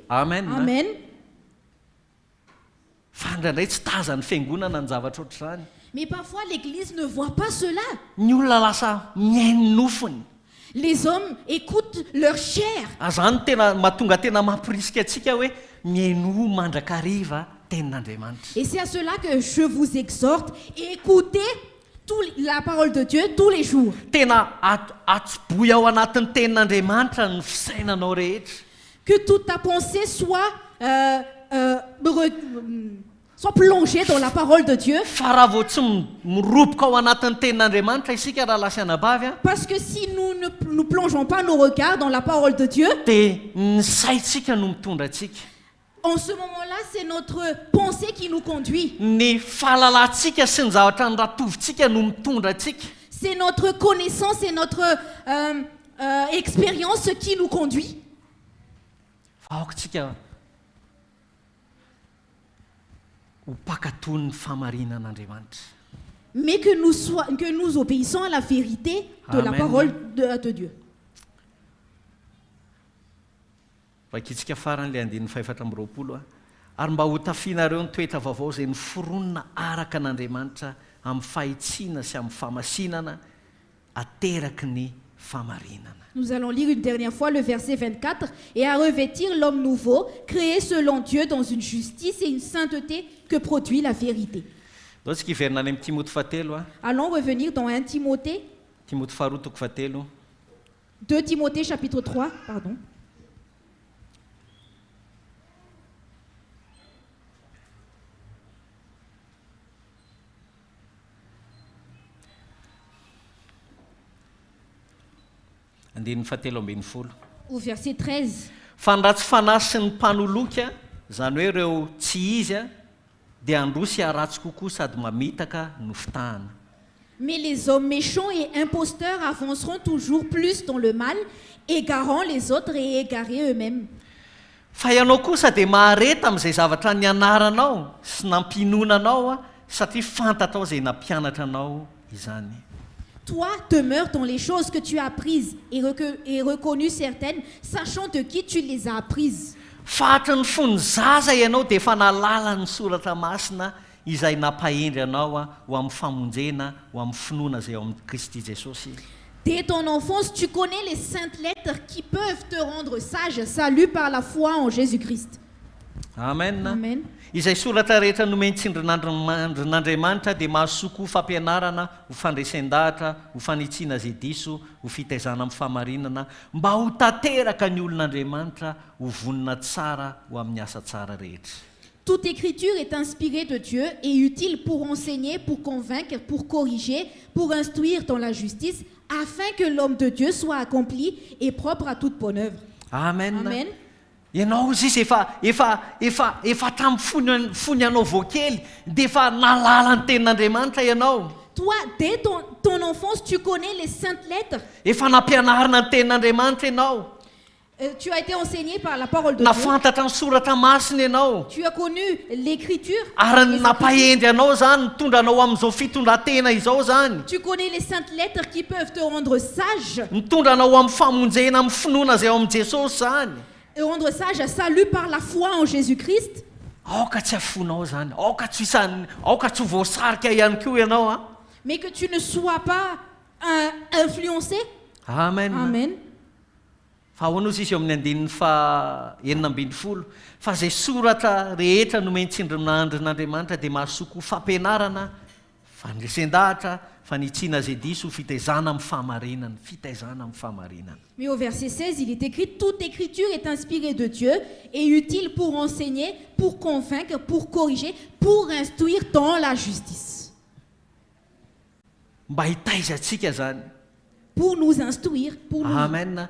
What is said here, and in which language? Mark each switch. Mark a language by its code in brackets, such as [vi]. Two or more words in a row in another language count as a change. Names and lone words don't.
[mg] Amen. Amen. Fa indraindray tsy tazany fiangonana ny zavatra ohatr'izany. [fr] Mais parfois l'Église ne voit pas cela. [mg] Ny olona lasa mihaino nofony. [fr] Les hommes écoutent leur chair. [mg] Azany tena mahatonga tena mampirisika atsika hoe mihaino mandrakariva tenin'Andriamanitra. [fr] Et c'est à cela que je vous exhorte, écoutez la parole de Dieu tous les jours. [mg] Tena atsoboy ao anatin'ny tenin'Andriamanitra ny fisainanao rehetra. [fr] Que toute ta pensée soit plongée dans la parole de Dieu. [mg] Fa raha vao tsy miroboka ao anatin'ny tenin'Andriamanitra isika raha lasa anabavy. [fr] Parce que si nous ne plongeons pas nos regards dans la parole de Dieu, [mg] dia ny saintsika no mitondra atsika. [fr] en ce moment-là, c'est notre pensée qui nous conduit. [mg] Ny fahalalantsika sy ny zavatra ny ratovintsika no mitondra atsika. [fr] C'est notre connaissance et notre expérience qui nous conduit. [mg] Vahoakantsika ho mpakatony ny fahamarinan'Andriamanitra. [fr] Mais que nous obéissons à la vérité de la parole de Dieu. [mg] Vakitsika faran'ilay andininy faefatra amby roapolo ary mba ho tafianareo ny toetra vaovao izay noforonina araka an'Andriamanitra amin'ny fahitsiana sy amin'ny fahamasinana ateraky ny fahamarinana. [fr] Nous allons lire une dernière fois le verset 24. Et à revêtir l'homme nouveau, créé selon Dieu dans une justice et une sainteté que produit la vérité. [mg] Tsika hiverina any amin'ny Timothée fahatelo. [fr] Allons revenir dans 1 Timothée. [mg] Timothée faharoa toko fahatelo. [fr] 2 Timothée chapitre 3, pardon. Au verset 13. [mg] Fa ny ratsy fanahy sy ny mpanoloky zany hoe ireo tsy izy dia androsy aratsy kokoa sady mamitaka no fitahana. [fr] Mais les hommes méchants et imposteurs avanceront toujours plus dans le mal, égarant les autres et égarés eux-mêmes. [mg] Fa ianao kosa dia mahareta amin'izay zavatra nianaranao sy nampinonanao satria fantatrao izay nampianatra anao izany. [fr] Toi, demeure dans les choses que tu as apprises et reconnues certaines, sachant de qui tu les as apprises. [mg] Fahatra ny fony zaza ianao dia efa nalala ny soratra masina izay nampahendry anao ho amin'ny famonjena, ho amin'ny finoana izay ao amin'ny Kristy Jesosy. [fr] Dès ton enfance, tu connais les saintes lettres qui peuvent te rendre sage, salut par la foi en Jésus-Christ. Amen. Amen. [mg] Izay soratra rehetra nomeny tsindrin'Andriamanitra dia mahasoa fampianarana ho fandresen-dahatra, ho fanitsiana izay diso, ho fitaizana amin'ny fahamarinana, mba ho tanteraka ny olon'Andriamanitra ho vonona tsara ho amin'ny asa tsara rehetra. [fr] toute écriture est inspirée de Dieu et utile pour enseigner, pour convaincre, pour corriger, pour instruire dans la justice, afin que l'homme de Dieu soit accompli et propre à toute bonne œuvre. Amen. Amen. [mg] Ianao izy efa tamin'ny fony anao voakely dia efa nalala ny tenin'Andriamanitra ianao. [fr] Toi, dès ton enfance, tu connais les saintes lettres. [mg] Efa nampianarina ny tenin'Andriamanitra ianao. [fr] Tu as été enseigné par la parole de [mg] Nafantatra ny soratra masina ianao. [fr] Dieu. Tu as connu l'écriture. [mg] Ary nampahendy anao zany mitondra anao amin'izao fitondran-tena izao zany. [fr] Tu connais les saintes lettres qui peuvent te rendre sage. [mg] Mitondra anao amin'ny famonjena amin'ny finoana izay ao amin'ny Jesosy zany. [fr] Et rendre sage à salut par la foi en Jésus-Christ. [mg] Aoka tsy afonao zany. Aoka tsy voasarika ihany koa ianao a. [fr] Mais que tu ne sois pas influencé. Amen. Amen. [mg] Fa ahoana ozy izy eo amin'ny andininy fa 9 fa izay soratra rehetra nomentsindrin'andrin'Andriamanitra dia mahasoko fampianarana, fandresen-dahatra, fanitsiana zay diso, fitaizana amin'ny fahamarinana. [fr] Mais au verset 16, il est écrit: toute écriture est inspirée de Dieu et utile pour enseigner, pour convaincre, pour corriger, pour instruire dans la justice. [mg] Mba hitaizantsika zany. [fr] Pour nous instruire, pour nous... Amen.